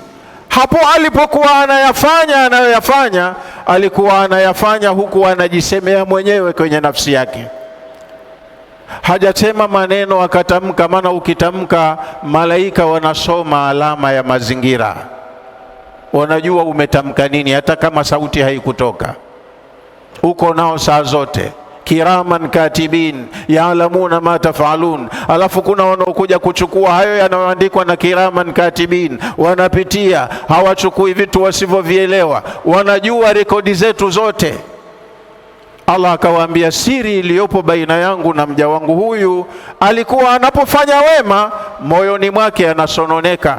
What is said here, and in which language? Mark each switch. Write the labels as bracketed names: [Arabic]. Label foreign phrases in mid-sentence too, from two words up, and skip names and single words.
[Swahili] Hapo alipokuwa anayafanya anayoyafanya, alikuwa anayafanya huku anajisemea mwenyewe kwenye nafsi yake. Hajasema maneno akatamka, maana ukitamka malaika wanasoma alama ya mazingira, wanajua umetamka nini, hata kama sauti haikutoka. Uko nao saa zote, [Arabic] كراما كاتبين يعلمون ما تفعلون. [Swahili] Alafu kuna wanaokuja kuchukua hayo yanayoandikwa na [Arabic] كراما كاتبين, [Swahili] wanapitia, hawachukui vitu wasivyovielewa, wanajua rekodi zetu zote. Allah akawaambia siri iliyopo baina yangu na mja wangu huyu, alikuwa anapofanya wema moyoni mwake anasononeka.